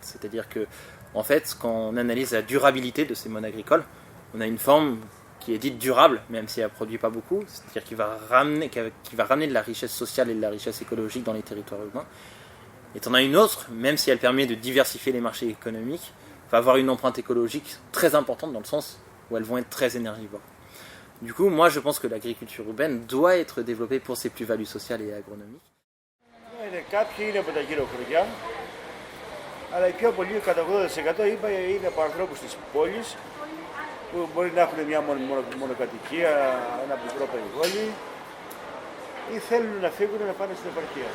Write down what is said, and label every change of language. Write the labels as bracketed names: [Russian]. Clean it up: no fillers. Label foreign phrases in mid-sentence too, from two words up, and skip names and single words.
[French] C'est-à-dire que, en fait, quand on analyse la durabilité de ces modes agricoles, on a une forme qui est dite durable, même si elle ne produit pas beaucoup, c'est-à-dire qui va ramener de la richesse sociale et de la richesse écologique dans les territoires urbains. Et t'en as une autre, même si elle permet de diversifier les marchés économiques, va avoir une empreinte écologique très importante dans le sens où elles vont être très énergivores. Du coup, moi je pense que l'agriculture urbaine doit être développée pour ses plus-values sociales et agronomiques. [Greek] Κάποιοι είναι από τα γύρω χωριά, αλλά οι πιο πολλοί, κατά 80% είπα, είναι από ανθρώπους της πόλης, που μπορεί να έχουν μια μονοκατοικία, ένα μικρό περιβόλι, ή θέλουν να φύγουν να πάνε στην επαρχία.